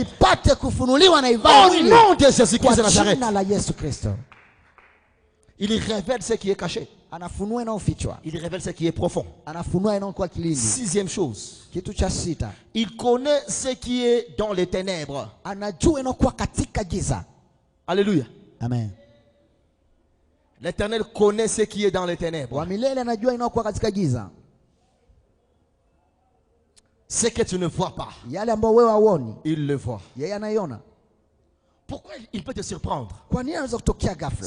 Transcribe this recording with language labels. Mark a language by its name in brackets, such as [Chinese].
[Swahili] ipate kufunuliwa na ivaa [French] Au [Swahili] mwili [French] nom de Jésus-Christ [Swahili] kwa [French] de Nazareth. [Swahili] jina la Yesu Kristo. [French] Il révèle ce qui est caché. [Swahili] Anafunua inayofichwa, [French] Il révèle ce qui est profond. [Swahili] anafunua inayokuwa kilindi. [French] Sixième chose. [Swahili] Kitu cha sita, [French] Il connaît ce qui est dans les ténèbres. [Swahili] anajua inayokuwa katika giza. [French] Alléluia. [Swahili] Amen. [French] L'Éternel connaît ce qui est dans les ténèbres. [Swahili] Wa milele anajua inayokuwa katika giza, [French] Ce que tu ne vois pas, [Swahili] yale ambayo wewe hauoni, [French] il le voit. [Swahili] yeye anaiona. [French] Pourquoi il peut te surprendre? [Swahili] Kwa nini anaweza kutokea ghafla?